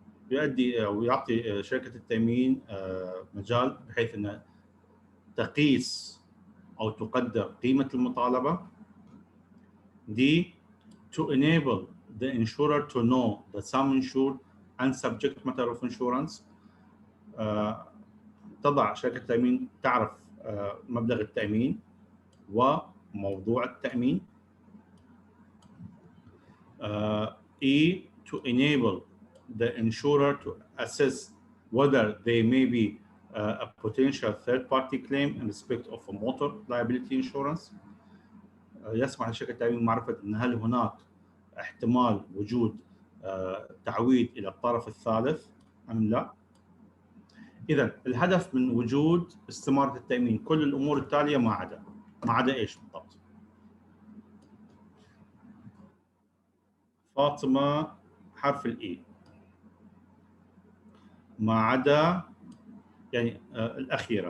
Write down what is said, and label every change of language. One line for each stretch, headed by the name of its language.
Arabic: يؤدي أو يعطي شركة التأمين مجال بحيث أن تقيس أو تقدر قيمة المطالبة.
English: D. To enable the insurer to know the sum insured and subject matter of insurance.
Arabic: تضع شركة التأمين تعرف مبلغ التأمين وموضوع التأمين.
English: E, to enable the insurer to assess whether there may be a potential third-party claim in respect of a motor liability insurance.
Arabic: يسمح لشركة التأمين معرفة أن هل هناك احتمال وجود تعويض إلى الطرف الثالث أم لا. إذا الهدف من وجود استمارة التأمين كل الأمور التالية ما عدا إيش بالضبط؟ فاطمة حرف الإي ما عدا يعني الأخيرة.